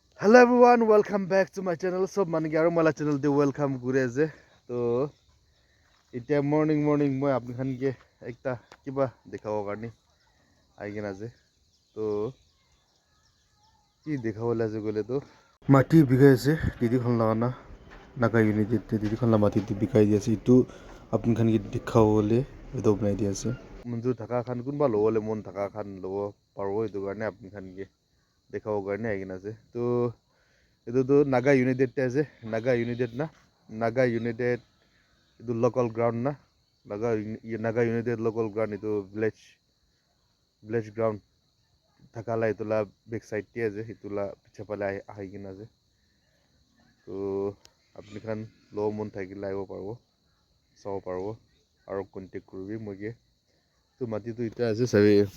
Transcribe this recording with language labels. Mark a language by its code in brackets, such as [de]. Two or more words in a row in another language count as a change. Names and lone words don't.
[en] Hello everyone, welcome back to my channel. [nag] So man gyaro mala channel de welcome gure ase. To itia morning moi apni khan ke ekta kiba dekhabo karni aigena ase. To ki dekhabo la ase gole to mati bigai ase didi khan lagana naga unit de didi khan la mati de bigai di ase itu apni khan ke dekhabo le video banai di ase. Munju thaka khan kunba lobole mon thaka khan lobo parbo itu karne apni khan ke dekhabo karne aigena ase. To itu to Naga United ase Naga United na Naga United itu [en] local ground [nag] na Naga United [en] local ground [nag] itu [en] village ground [nag] thakala itu la [en] back side [nag] te ase itu la piche pale ahi kina ase to apni khan lo mon thakila aibo parbo saw parbo aro contact kurbi moike to mati to ita ase sabi